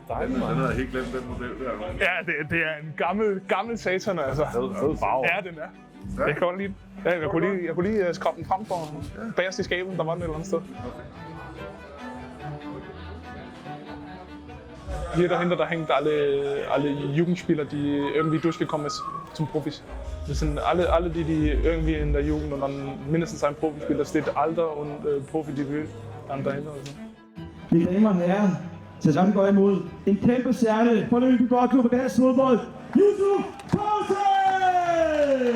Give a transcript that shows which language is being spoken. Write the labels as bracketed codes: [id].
[da] Dejligt, mand. Den havde jeg helt glemt, den model der, mand. Ja, det er en gammel satan, altså. Fed farve. Ja, den er. Jeg kan godt lide den. Ja, jeg kunne lige skrabe den frem for bagerst i skabet, der var den et eller andet sted. [de] Hier dahinter, da hängt alle Jugendspieler, die irgendwie durchgekommen ist zum Profis. Das sind alle die irgendwie in der Jugend und dann mindestens ein Profispieler. Da steht Alter und Profi-Debüt dann dahinter. Also. [da] Mine damer og herrer, sæsonen går imod en kæmpe stjerne for Lyngby Boldklub og dansk fodbold, Yusuf Poulsen!